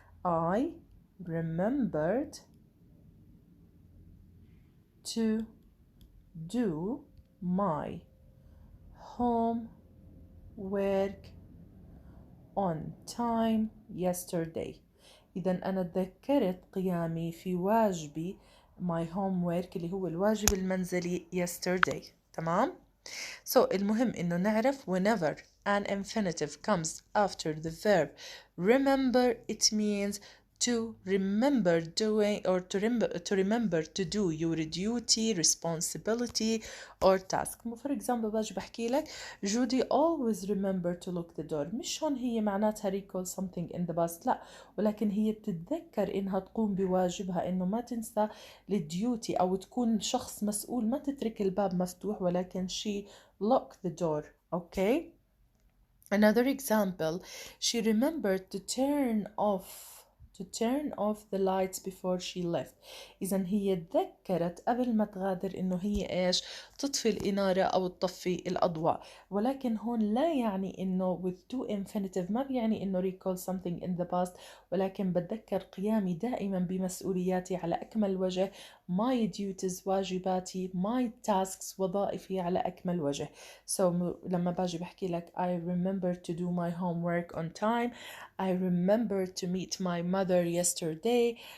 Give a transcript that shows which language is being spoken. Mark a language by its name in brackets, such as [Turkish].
[English] I remembered to do my homework on time yesterday. [Arabic] إذا أنا تذكرت قيامي في واجبي [English] my homework [Arabic] اللي هو الواجب المنزلي yesterday. تمام؟ [English] So [Arabic] المهم إنه نعرف [English] whenever an infinitive comes after the verb remember, it means to remember doing or to remember to do your duty, responsibility or task. For example [Arabic] باجي بحكي لك [English] Judy always remember to lock the door. [Arabic] مش هون هي معناتها [English] recall something in the past، [Arabic] لا، ولكن هي بتتذكر إنها تقوم بواجبها، إنه ما تنسى الديوتي أو تكون شخص مسؤول، ما تترك الباب مفتوح ولكن [English] she lock the door. Okay. Another example, she remembered to turn off the lights before she left. [Arabic] إذا هي تذكرت قبل ما تغادر إنه هي إيش تطفي الإنارة أو تطفي الأضواء. ولكن هون لا يعني إنه [English] with to infinitive [Arabic] ما بيعني إنه [English] recall something in the past، [Arabic] ولكن بتذكر قيامي دائما بمسؤولياتي على أكمل وجه، [English] my duties [Arabic] واجباتي، [English] my tasks [Arabic] وظائفي على أكمل وجه. [English] So [Arabic] لما باجي بحكي لك [English] I remember to do my homework on time. I remember to meet my mother yesterday.